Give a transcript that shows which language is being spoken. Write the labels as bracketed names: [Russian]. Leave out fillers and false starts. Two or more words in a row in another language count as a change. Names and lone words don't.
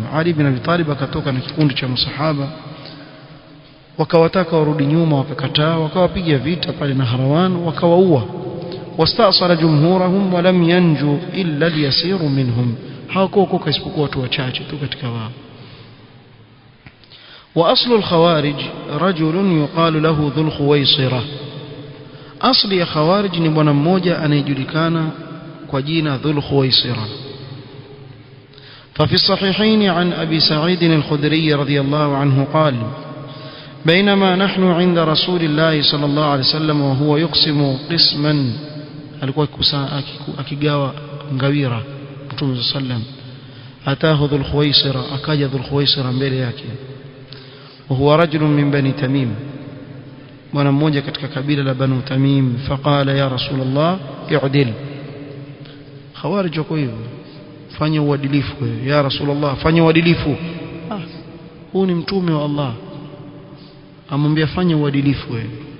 [Swahili] Ali ibn Abi Talib akatoka na kikundi cha masahaba, wakawataka warudi nyuma, wakakataa, wakawapiga vita pale Nahrawan, wakawaua. [Arabic] واستأسر جمهورهم ولم ينج إلا اليسير منهم, [Swahili] hawakuokoka isipokuwa watu wachache tu katika wao. [Arabic] وأصل الخوارج رجل يقال له ذو الخويصرة. أصل يا خوارج [Swahili] ni bwana mmoja anayejulikana kwa jina Dhul Khuwaisira. [Arabic] ففي الصحيحين عن أبي سعيد الخدري رضي الله عنه قال: بينما نحن عند رسول الله صلى الله عليه وسلم وهو يقسم قسما [Swahili] alikuwa akigawa ngawira Mtume [Arabic] سلم أتاه [Swahili] Dhul Khuwaisira akaja Dhul Khuwaisira mbele yake [Arabic] وهو رجل من بني تميم [Swahili] mwana mmoja katika kabila la Banu Tamim [Arabic] فقال يا رسول الله اعدل [Swahili] Khawarij wako hivyo fanya uadilifu [Arabic] يا رسول الله [Swahili] fanya uadilifu huu ni mtume wa Allah amwambia fanya uadilifu wewe